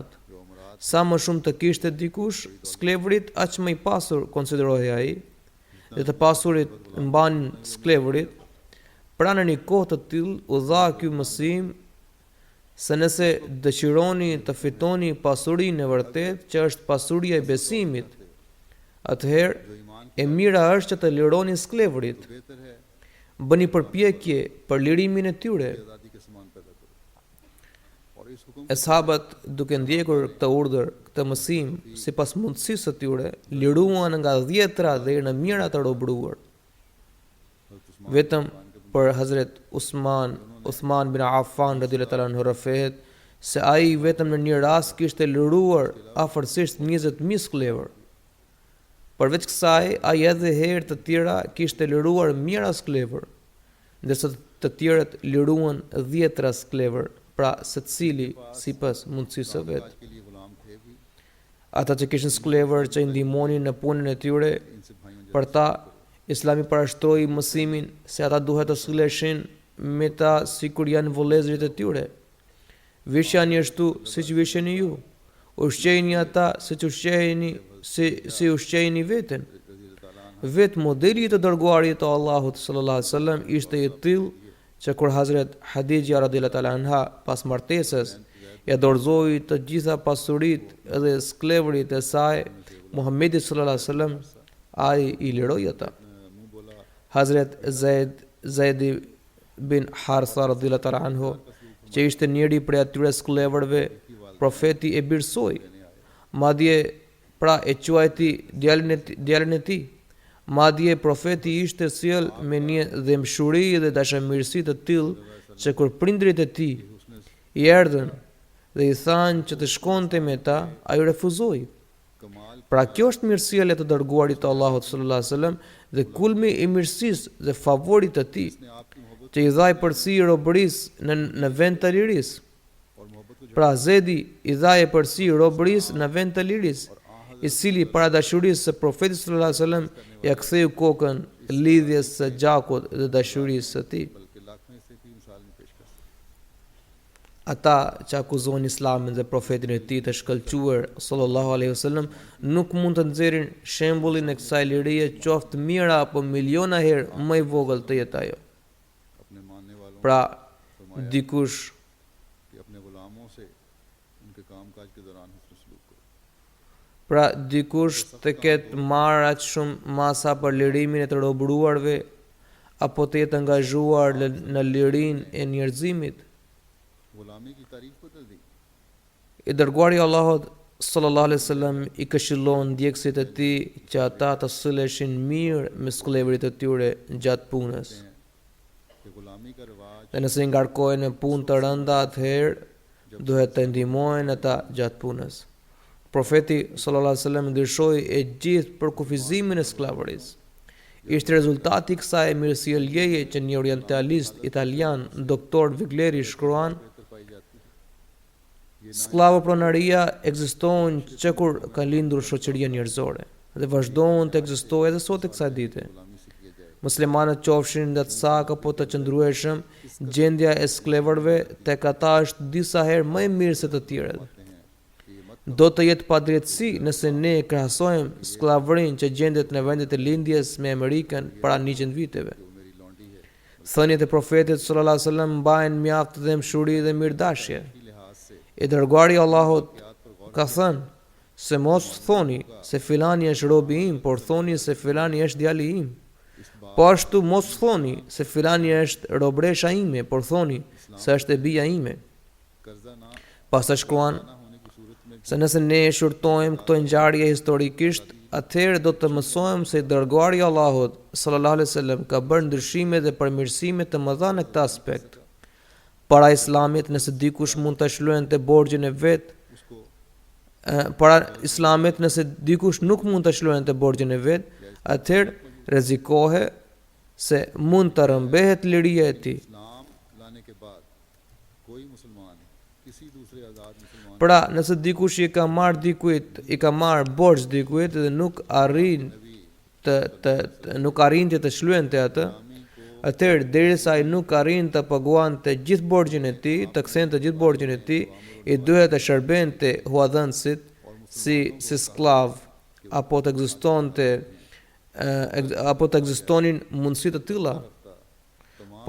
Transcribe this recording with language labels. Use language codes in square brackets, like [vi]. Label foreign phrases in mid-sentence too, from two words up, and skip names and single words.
[sq] Sa më shumë të kishte dikush, sklavërit aq më i pasur konsiderohej ai, dhe të pasurit mbanin sklavërit. Pra, në një kohë të tillë u dha ky mësim se nëse dëshironi të fitoni pasurinë e vërtet, që është pasuria e besimit, atëherë [ur] جو ایمان کی [sq] e mira është që të lironi skleverit, [ur] بہتر ہے [sq] bëni përpjekje për lirimin e tyre. [ur] کہ آزادی کے سامان پیدا کرو اور اس حکم [sq] E sahabët, duke ndjekur këtë urdhër, këtë mësim, sipas mundësisë së tyre, liruan nga 10-ra deri në mijëra të robëruar. Vetëm për Hazret Uthman bin Affan [ar] رضي الله تعالى عنه [sq] rafehet se ai vetëm në një rast kishte liruar afërsisht 20.000 sklever. Përveç kësaj, ai edhe herë të tjera kishte liruar mijëra sklever, ndërsa të tjerët liruan 10-ra sklever, pra secili sipas mundësisë së vet. [ur] آج کے لیے غلام تھے بھی [sq] Ata që kishin sklever që i ndihmonin në punën e tyre, [ur] ان سے بھائیوں [sq] për ta Islami parashtroi mësimin se ata duhet të silleshin me ta sikur janë vëllezërit e tyre. Vishani ashtu siç visheni ju. Ushqejeni ata siç ushqejeni si ushqejeni veten. Vet modeli i të dërguarit të Allahut [ar] صلى الله عليه وسلم [sq] ishte i tillë që kur Hazret Hadija [ar] رضي الله تعالى عنها [sq] pas martesës ja dorëzoi të gjitha pasuritë dhe skleverit e saj Muhammedit [ar] صلى الله عليه وسلم, [sq] ai i liroi ata. [ur] منہ بولا [sq] Hazret Zaid bin Haritha [ar] رضي الله تعالى عنه, [sq] që ishte njëri prej atyre skleverëve, profeti e birsoi. Madje pra e quajti djalin e tij. Madje profeti ishte sjell me një dhëmshuri dhe dashamirësi të tillë që kur prindrit e tij i erdhën dhe i thanë që të shkonte me ta, ai refuzoi. कमाल Pra kjo është mirësia e të dërguarit të Allahut [ar] صلى الله عليه وسلم [sq] dhe kulmi i mirësisë dhe favorit të tij, [ur] نے آپ کی محبت [sq] që i dhaj përsi robërisë në vend të lirisë. [ur] اور محبت کو [sq] Pra Zedi i dhaj përsi robërisë në vend të lirisë, i cili para dashurisë së profetit [ar] صلى الله عليه وسلم [sq] ja ktheu kokën lidhjes së gjakut dhe dashurisë së tij. [ur] بلکہ لاکھوں سے بھی مثال میں پیش کر سکتے [sq] Ata që akuzojnë Islamin dhe profetin e tij të shkëlquar [ar] صلى الله عليه وسلم [sq] nuk mund të nxjerrin shembullin e kësaj lirie qoftë mira apo miliona herë më i vogël të jetë ajo. [ur] اپنے ماننے والوں [sq] Pra [ur] فرمایا [sq] dikush [ur] کہ اپنے غلاموں سے ان کے کام کاج کے دوران حسن سلوک کرو [sq] dikush të ketë marrë aq shumë masa për lirimin e të robëruarve apo të jetë angazhuar në lirinë e njerëzimit. [ur] غلامی کی تعریف بدل دی [sq] I dërguari i Allahut [ar] صلى الله عليه وسلم [sq] i këshillon ndjekësit e tij që ata të silleshin mirë me skleverit e tyre gjatë punës. [ur] کہ غلامی کا رواج [sq] Dhe nëse ngarkohen në punë të rënda, atëherë duhet të ndihmohen ata gjatë punës. Profeti [ar] صلى الله عليه وسلم [sq] ndryshoi e gjithë për kufizimin e sklavërisë. Ishte rezultati i kësaj mirësjelljeje që një orientalist italian, doktor Vigleri shkruan: [ur] بہتر پائی جاتی ہے [sq] Sklavëpronaria ekziston që kur ka lindur shoqëria njerëzore dhe vazhdon të ekzistojë edhe sot e kësaj dite. [ur] غلامی سے کیا جائے [sq] Muslimanët qofshin ndatsak apo të qëndrueshëm, gjendja e skleverëve tek ata është disa herë më e mirë se të tjerët. [ur] ہیں کہ یہ مت [sq] Do të jetë padrejtësi nëse ne krahasojmë sklavërinë që gjendet në vendet e lindjes me Amerikën para 100 viteve. [ur] وہ میری لونڈی ہے [sq] Thënjet e profetit [ar] صلى الله عليه وسلم [sq] mbajnë mjaft dëmshuri dhe mirdashje. [ur] کی لحاظ سے [sq] I dërguari i Allahut [ur] یاد پر غور [sq] ka thënë se mos thoni se filani është robi im, por thoni se filani është djali im. [ur] اس بات [sq] Po ashtu mos thoni se filani është robresha ime, por thoni se është e bija ime. [ur] قرضہ نہ [sq] Pastaj shkruan [ur] نہ ہونے کی صورت میں [sq] se nëse ne shurtojmë këto ngjarje historikisht, atëherë do të mësojmë se i dërguari i Allahut [ar] صلى الله عليه وسلم [sq] ka bërë ndryshime dhe përmirësime të mëdha në këtë aspekt. Para Islamit, nëse dikush mund të shlyente borxhin e vet, उसको para Islamit, nëse dikush nuk mund të shlyente borxhin e vet, atëherë rrezikohe se mund të rëmbehet liria e tij. [ur] اسلام لانے کے بعد کوئی مسلمان کسی دوسرے آزاد مسلمان [sq] Pra, nëse dikush i ka marr borxh dikujt dhe nuk arrin të shlyente atë, atëherë derisa ai nuk arrin të paguante gjithë borxhin e tij, të kthente gjithë borxhin e tij, i duhet të shërbente huadhënësit si sklav apo të ekzistonin mundësi të tilla.